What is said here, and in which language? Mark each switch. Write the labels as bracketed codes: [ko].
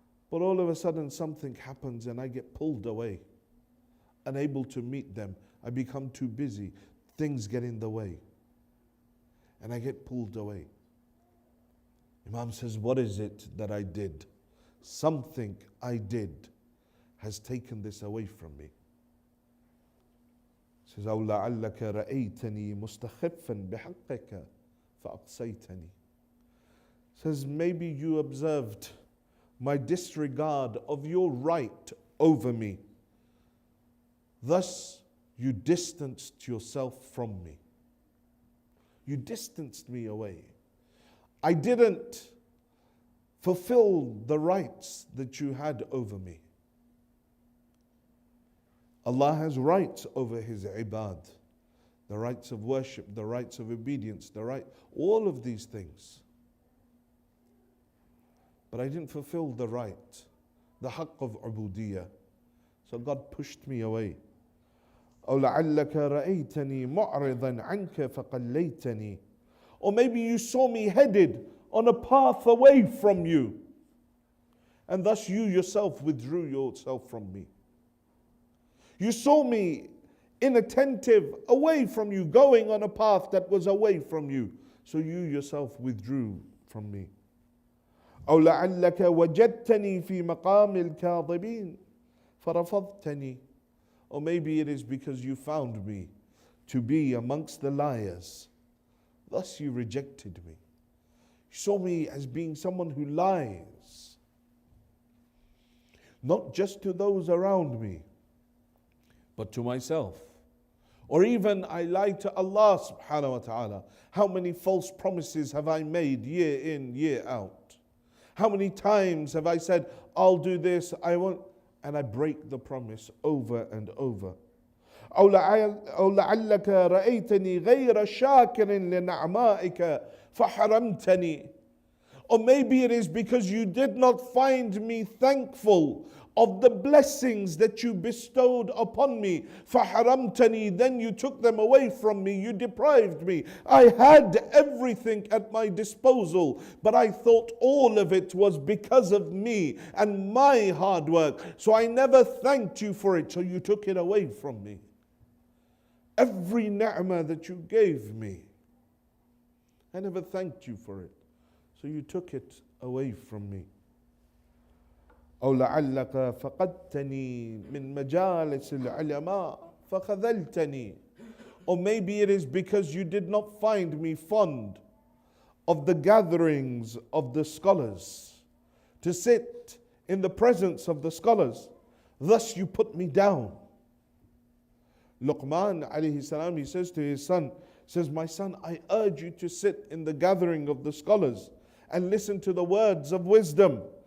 [en] But all of a sudden something happens and I get pulled away, unable to meet them. I become too busy. Things get in the way and I get pulled away. Imam says, what is it that I did? Something I did has taken this away from me. Says, [ar] أو لعلك رأيتني مستخفا بحقك فأقصيتني. [en] Says, maybe you observed my disregard of your right over me. Thus, you distanced yourself from me. You distanced me away. I didn't fulfilled the rights that you had over me. Allah has rights over His ibad, the rights of worship, the rights of obedience, all of these things. But I didn't fulfill the right, the haqq of ubudiyya. So God pushed me away. [ar] أو لعلك رأيتني معرضا عنك فقليتني. [en] Or maybe you saw me headed on a path away from you, and thus you yourself withdrew yourself from me. You saw me inattentive, away from you, going on a path that was away from you, so you yourself withdrew from me. [ar] أو لعلك وجدتني في مقام الكاذبين فرفضتني. [en] Or maybe it is because you found me to be amongst the liars, thus you rejected me. You saw me as being someone who lies, not just to those around me, but to myself. Or even I lied to Allah subhanahu wa ta'ala. How many false promises have I made year in, year out? How many times have I said, I'll do this, I won't, and I break the promise over and over. [ar] أو لعلك رأيتني غير شاكر لنعمائك فحرمتني. [en] Or maybe it is because you did not find me thankful of the blessings that you bestowed upon me. [ar] فحرمتني, [en] then you took them away from me, you deprived me. I had everything at my disposal, but I thought all of it was because of me and my hard work. So I never thanked you for it, so you took it away from me. Every ni'mah that you gave me, I never thanked you for it, so you took it away from me. [ar] أو لعلك فقدتني من مجالس العلماء فخذلتني. [en] Or maybe it is because you did not find me fond of the gatherings of the scholars, to sit in the presence of the scholars, thus you put me down. Luqman alayhi salam, he says to his son, says, my son, I urge you to sit in the gathering of the scholars and listen to the words of wisdom.